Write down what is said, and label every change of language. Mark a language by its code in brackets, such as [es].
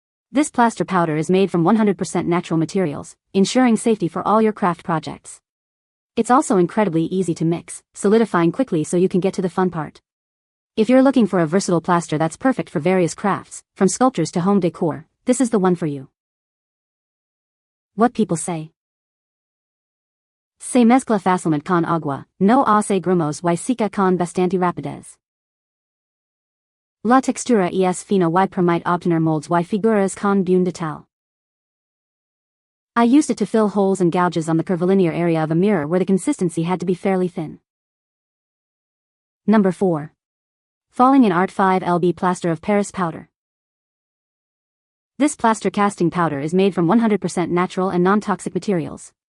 [en] This plaster powder is made from 100% natural materials, ensuring safety for all your craft projects. It's also incredibly easy to mix, solidifying quickly so you can get to the fun part. If you're looking for a versatile plaster that's perfect for various crafts, from sculptures to home decor, this is the one for you. What people say. [es] Se mezcla fácilmente con agua, no hace grumos y seca con bastante rapidez. La textura es fina y permite obtener moldes y figuras con buen detalle. [en] I used it to fill holes and gouges on the curvilinear area of a mirror where the consistency had to be fairly thin. Number 4. Falling in Art 5LB Plaster of Paris Powder. This plaster casting powder is made from 100% natural and non-toxic materials.